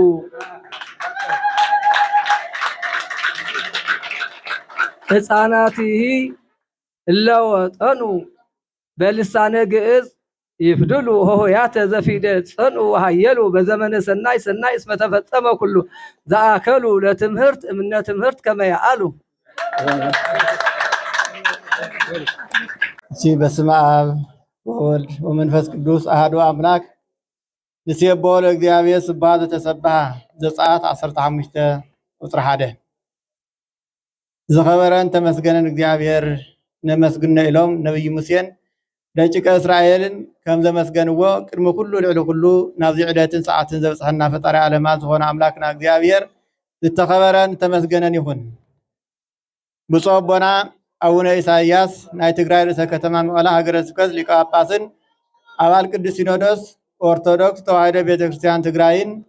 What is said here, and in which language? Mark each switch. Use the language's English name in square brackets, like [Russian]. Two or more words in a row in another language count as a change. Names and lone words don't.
[Geez] ሕፃናትሂ እለወጠኑ በልሳነ ግዕዝ ይፍድሉ ሆሆያተ ዘፊደል ጸንኡ ወሃየሉ በዘመነ ሰናይ እስመ ተፈጸመ ኩሉ ዘአከሉ ለትምህርት እምነ ትምህርት ከመ ያአሉ። እሺ በስመ አብ ወወልድ ወመንፈስ ቅዱስ አሐዱ አምላክ ንሴብሖ ለእግዚአብሔር ስብሐት ዘተሰብሐ ዘጸአት 15 ቁጥሪ 1 [Tigrinya] ዝኸበረን ተመስገነን እግዚአብሔር ነመስግነ ኢሎም ነብይ ሙሴን ደቂቀ እስራኤልን ከም ዘመስገንዎ ቅድሚ ኩሉ ልዕሊ ኩሉ ናብዚ ዕለትን ሰዓትን ዘብፅሐና ፈጣሪ ዓለማት ዝኾነ አምላክና እግዚአብሔር ዝተኸበረን ተመስገነን ይኹን። ብፁዕ አቦና አቡነ ኢሳይያስ ናይ ትግራይ ርእሰ ከተማ መቐለ ሃገረ ስብከት ሊቀ ጳጳስን አባል ቅዱስ ሲኖዶስ ኦርቶዶክስ ተዋሕዶ ቤተክርስቲያን ትግራይን